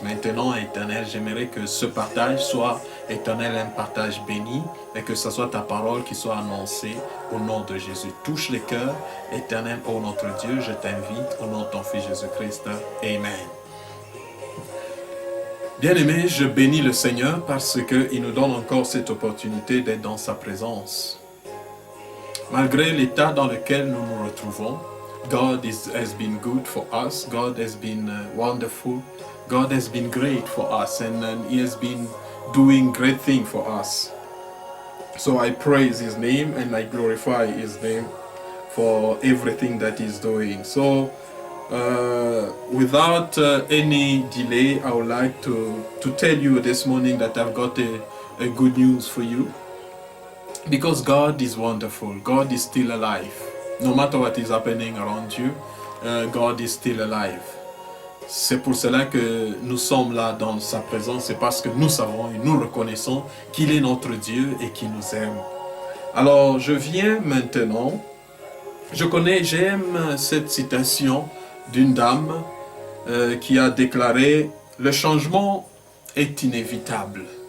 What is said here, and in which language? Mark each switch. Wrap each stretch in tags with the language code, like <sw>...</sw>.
<fr>Maintenant, Éternel, j'aimerais que ce partage soit, Éternel, un partage béni et que ce soit ta parole qui soit annoncée au nom de Jésus. Touche les cœurs, Éternel, ô notre Dieu, je t'invite au nom de ton Fils Jésus-Christ. Amen. Bien-aimés, je bénis le Seigneur parce qu'il nous donne encore cette opportunité d'être dans sa présence. Malgré l'état dans lequel nous nous retrouvons,</fr> <en>God has been good for us, God has been wonderful, God has been great for us, and He has been doing great things for us. So I praise His name and I glorify His name for everything that He's doing. So without any delay, I would like to tell you this morning that I've got a good news for you. Because God is wonderful. God is still alive. No matter what is happening around you, God is still alive.</en> <fr>C'est pour cela que nous sommes là dans sa présence. C'est parce que nous savons et nous reconnaissons qu'il est notre Dieu et qu'il nous aime. Alors, je viens maintenant. J'aime cette citation d'une dame qui a déclaré « Le changement est inévitable.</fr>